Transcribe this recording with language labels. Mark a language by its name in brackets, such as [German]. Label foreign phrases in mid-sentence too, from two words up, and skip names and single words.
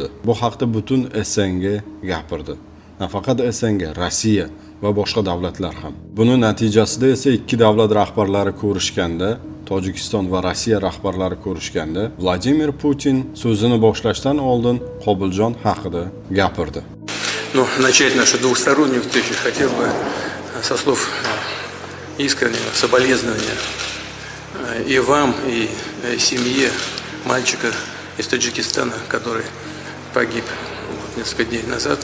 [Uzbek] Bu haqda butun SNG gapirdi. Nafaqat SNG, Rossiya va boshqa davlatlar ham. Buning natijasida esa ikki davlat rahbarlari ko'rishganda, Tojikiston va Rossiya rahbarlari ko'rishganda, Vladimir Putin so'zini boshlashdan oldin Qobiljon haqida gapirdi. [Russian] Начать нашу двухстороннюю встречу хотел бы со слов искреннего соболезнования и вам, и семье мальчика из Таджикистана, который погиб несколько дней назад.